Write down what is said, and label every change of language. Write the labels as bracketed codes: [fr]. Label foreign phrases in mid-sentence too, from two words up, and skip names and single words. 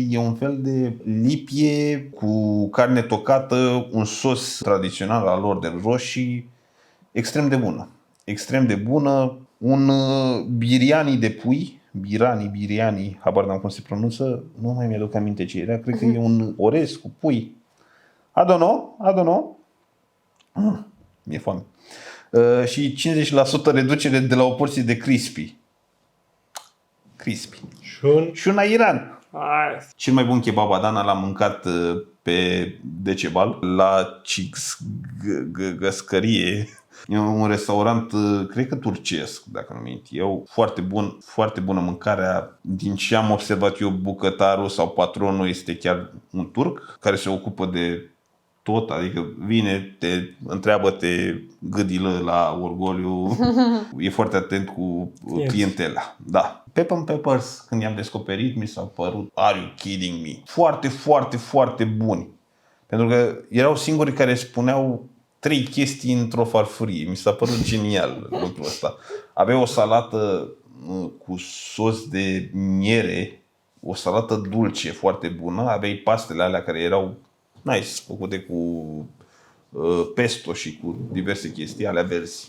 [ro] E un fel de lipie cu carne tocată, un sos tradițional al lor de roșii. Extrem de bună. Extrem de bună. Un biryani de pui. Biryani, habar n-am cum se pronunță. Nu mai mi-aduc aminte ce era. Cred că e un orez cu pui. [en] I don't know. [ro] Mi-e foame. Și 50% reducere de la o porție de crispy. Și un airan. Cel mai bun kebab Adana l-am mâncat pe Decebal la Cigăscărie. E un restaurant, cred că turcesc, dacă nu mint eu. Foarte bun, foarte bună mâncarea. Din ce am observat eu, bucătarul sau patronul este chiar un turc care se ocupă de tot, adică vine, întreabă-te gâdilă la Orgoliu, e foarte atent cu clientela. Da. Pepper Peppers, când i-am descoperit, mi s-au părut, [en] are you kidding me? [ro] Foarte buni. Pentru că erau singurii care spuneau 3 chestii într-o farfurie. Mi s-a părut genial lucrul ăsta. Avea o salată cu sos de miere, o salată dulce foarte bună, aveai pastele alea care erau nice, făcute cu pesto și cu diverse chestii, alea verzi.